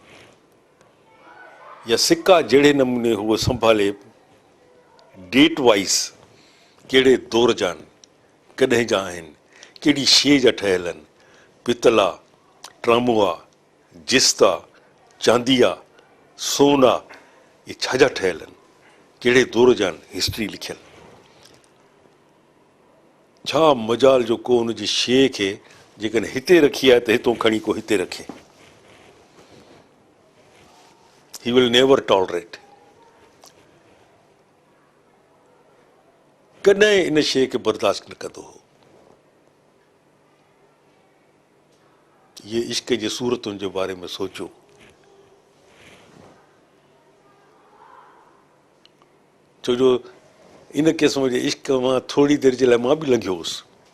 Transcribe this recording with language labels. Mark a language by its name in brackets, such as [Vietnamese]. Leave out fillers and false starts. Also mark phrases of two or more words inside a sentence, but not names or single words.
[Sindhi] या सिका जहिड़े नमूने उहो संभाले, [English] date wise [Sindhi] कहिड़े दौर जा आहिनि, कॾहिं जा आहिनि, कहिड़ी शइ जा ठहियल आहिनि, पितल आहे, ट्रामो आहे, जिस्त आहे, चांदी आहे, सोना, ये छाजा ठहियल आहिनि, कहिड़े दौर जा आहिनि, हिस्ट्री लिखियल। छा मजाल जो को उन जी शइ खे जेकॾहिं हिते रखी आहे त हितां खणी को हिते रखे। [English] He will never tolerate. [Sindhi] कॾहिं इन शइ खे बर्दाश्त न कंदो हो। ये इश्क जे सूरतुनि जे बारे में सोचो। छो जो इन क़िस्म जे इश्क मां थोरी देरि जे लाइ मां बि लंघियो हुउसि।